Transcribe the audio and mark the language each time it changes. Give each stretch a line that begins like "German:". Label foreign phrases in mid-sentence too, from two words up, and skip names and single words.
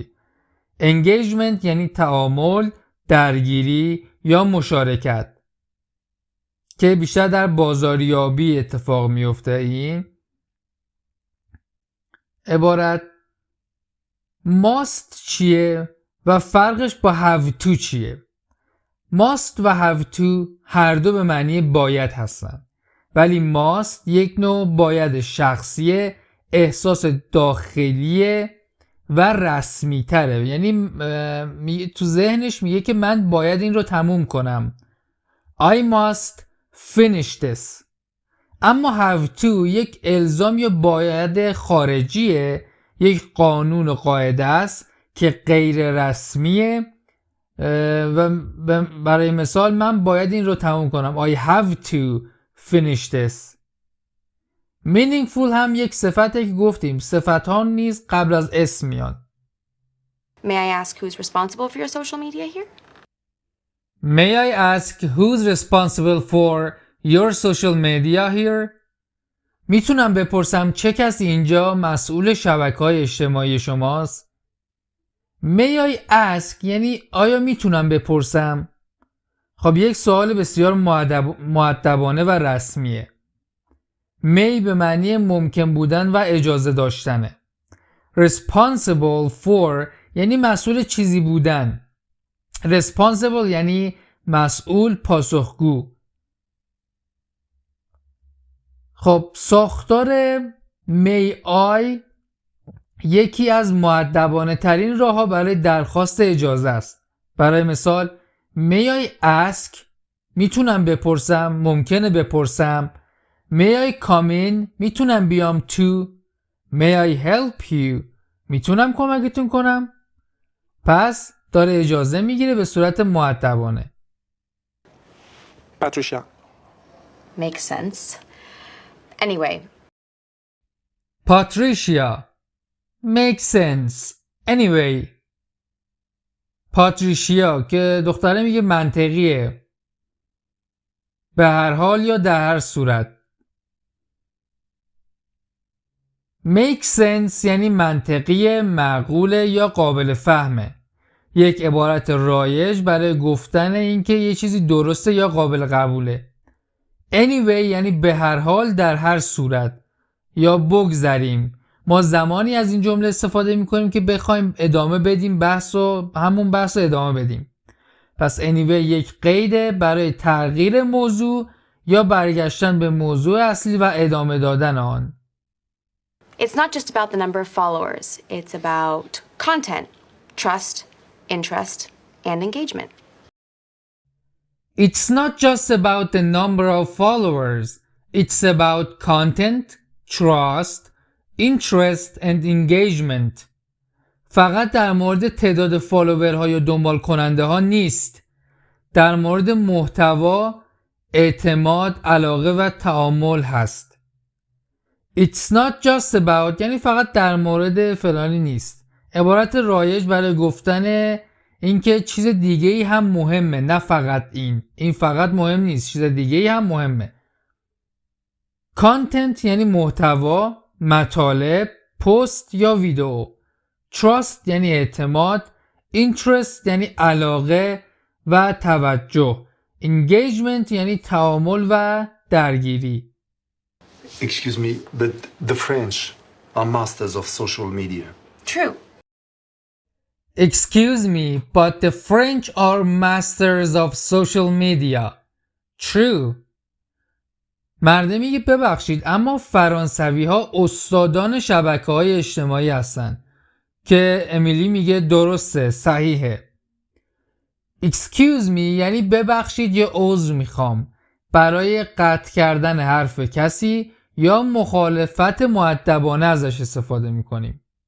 Persian: انگیجمنت یعنی تعامل، درگیری یا مشارکت که بیشتر در بازاریابی اتفاق میفته. این عبارت must چیه و فرقش با
English: have to
Persian: چیه؟ must و
English: have to
Persian: هر دو به معنی باید هستن، ولی must یک نوع باید شخصیه، احساس داخلیه و رسمی تره، یعنی تو ذهنش میگه که من باید این رو تموم کنم.
English: I must finish this.
Persian: اما
English: have to
Persian: یک الزام یا باید خارجیه، یک قانون و قاعده است که غیر رسمیه و برای مثال من باید این رو تموم کنم.
English: I have to finish this.
Persian: meaningful هم یک صفته که گفتیم صفت ها نیز قبل از اسم میاد.
English: May I ask who's responsible for your social media here? May I ask who's responsible for your social media here?
Persian: میتونم بپرسم چه کسی اینجا مسئول شبکه‌های اجتماعی شماست؟
English: May I ask
Persian: یعنی آیا میتونم بپرسم؟ خب یک سوال بسیار مؤدبانه و رسمیه. May به معنی ممکن بودن و اجازه داشتنه.
English: Responsible for
Persian: یعنی مسئول چیزی بودن. Responsible یعنی مسئول، پاسخگو. خب ساختار
English: May I
Persian: یکی از مؤدبانه ترین راه ها برای درخواست اجازه است. برای مثال
English: may I ask،
Persian: میتونم بپرسم، ممکنه بپرسم.
English: may I come in،
Persian: میتونم بیام to.
English: may I help you،
Persian: میتونم کمکتون کنم. پس داره اجازه میگیره به صورت مؤدبانه.
English: Patricia. Makes sense. Anyway, Patricia. Makes sense. Anyway.
Persian: پاتریشیا که دختره میگه منطقیه. به هر حال یا در هر صورت.
English: Make sense
Persian: یعنی منطقیه، معقوله یا قابل فهمه. یک عبارت رایج برای گفتن اینکه یه چیزی درسته یا قابل قبوله. Anyway یعنی به هر حال، در هر صورت. یا بگذریم. ما زمانی از این جمله استفاده میکنیم که بخوایم ادامه بدیم همون بحث رو ادامه بدیم. پس anyway یک قیده برای تغییر موضوع یا برگشتن به موضوع اصلی و ادامه دادن آن.
English: it's not just about the number of followers. It's about content, trust, interest, and engagement. It's not just about the number of followers. It's about content, trust, interest and engagement.
Persian: فقط در مورد تعداد فالوورها یا دنبال کننده ها نیست. در مورد محتوا، اعتماد، علاقه و تعامل هست.
English: It's not just about
Persian: یعنی فقط در مورد فلانی نیست. عبارت رایج برای گفتن اینکه چیز دیگه ای هم مهمه، نه فقط این فقط مهم نیست، چیز دیگه ای هم مهمه. Content یعنی محتوا، مطالب، پست یا ویدیو. Trust یعنی اعتماد. Interest یعنی علاقه و توجه. Engagement یعنی تعامل و درگیری.
English: Excuse me, but the French are masters of social media. True. Excuse me, but the French are masters of social media. True.
Persian: مرده میگه ببخشید اما فرانسوی ها استادان شبکه‌های اجتماعی هستن. که امیلی میگه درسته، صحیحه.
English: Excuse me
Persian: یعنی ببخشید یا عذر میخوام برای قطع کردن حرف کسی یا مخالفت مؤدبانه ازش استفاده میکنیم.